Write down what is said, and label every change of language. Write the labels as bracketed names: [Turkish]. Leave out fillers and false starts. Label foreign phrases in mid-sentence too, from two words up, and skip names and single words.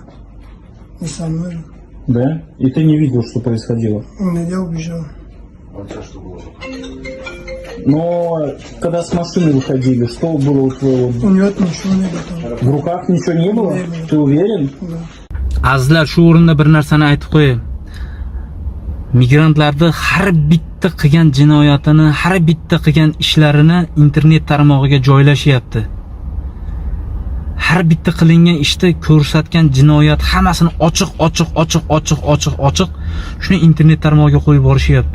[Russian] Не со мной же. Да? И ты не видел, что происходило? Нет, я убежал. А у тебя что было? Но когда с машины выходили, что было у твоего? У него ничего не было там. В руках ничего не было? Не было. Ты уверен? Да. [Uzbek] Azizlar, shu o'rinda bir narsani aytib qo'yay. Migrantlarning har bitta qilgan jinoyatini, har bitta qilgan ishlarini internet tarmog'iga joylashyapti. Har bitta qilingan ishda ko'rsatgan jinoyat hammasini ochiq shuni internet tarmog'iga qo'yib borishyapti.